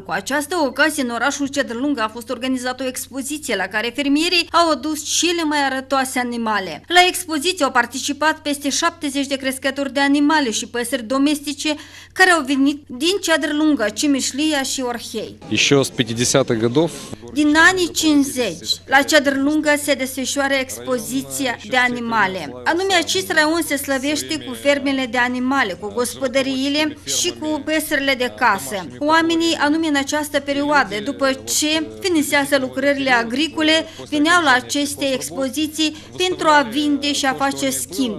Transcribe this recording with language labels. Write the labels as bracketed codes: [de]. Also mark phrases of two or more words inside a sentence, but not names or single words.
[ro] Cu această ocazie, în orașul Ceadărlunga a fost organizată o expoziție la care fermierii au adus cele mai arătoase animale. La expoziție au participat peste 70 de crescători de animale și păsări domestice care au venit din Ceadărlunga, Cimișlia și Orhei. [ru] Еще с 50-х годов. [ro] Din anii 50, la Ceadărlunga se desfășoară expoziția de animale. Anume, acest raion se slăvește cu fermele de animale, cu gospodăriile și cu păsările de casă. Oamenii, anume în această perioadă, după ce finisează lucrările agricole, veneau la aceste expoziții pentru a vinde și a face schimb.